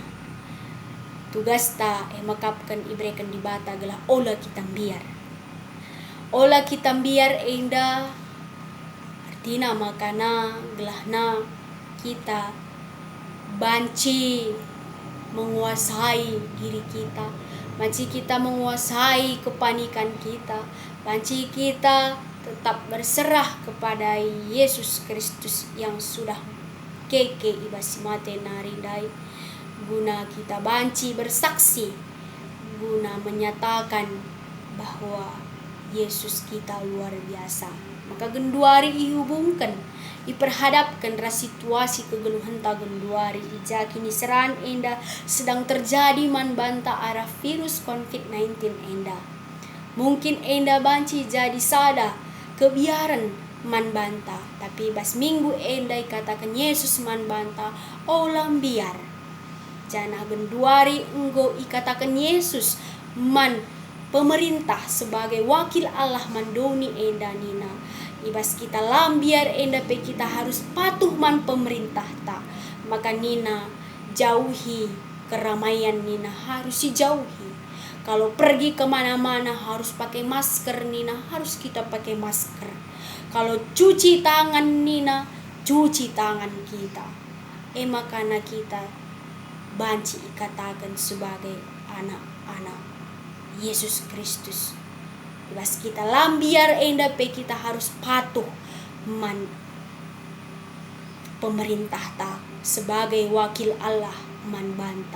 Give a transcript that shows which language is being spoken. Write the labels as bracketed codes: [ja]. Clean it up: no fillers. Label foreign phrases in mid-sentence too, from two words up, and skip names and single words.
[btx] Tugas ta makapkan iberikan di bata gelah ola kita biar. Ola kita biar enda artina makana gelahna kita banci menguasai [id] diri kita, banci kita menguasai kepanikan kita, banci kita tetap berserah kepada Yesus Kristus yang sudah [btx] keke ibas mate narindai, [id] guna kita banci bersaksi, guna menyatakan bahwa Yesus kita luar biasa. [btx] Maka genduari ihubungkan, diperhadapkan situasi kegeluhan ta genduari ija kini seran enda [id] sedang terjadi [btx] man banta arah virus COVID-19 enda. Mungkin enda banci jadi sada kebiaran man banta, tapi bas minggu enda katakan Yesus man banta olam biar. Jana genduari enggo ikatakan Yesus man pemerintah [id] sebagai wakil Allah [btx] mandoni enda nina. Ibas kita lambiar enda pe [id] kita harus patuh [btx] man pemerintah ta. Maka nina [id] jauhi keramaian [btx] nina [id] harus dijauhi. Kalau pergi kemana-mana harus pakai masker nina, harus kita pakai masker. Kalau cuci tangan nina, cuci tangan kita. [btx] Makana kita banci ikatakan [id] sebagai anak-anak [btx] Yesus Kristus. Bas kita lambiar enda pe [id] kita harus patuh [btx] man pemerintah ta [id] sebagai wakil Allah [btx] man banta.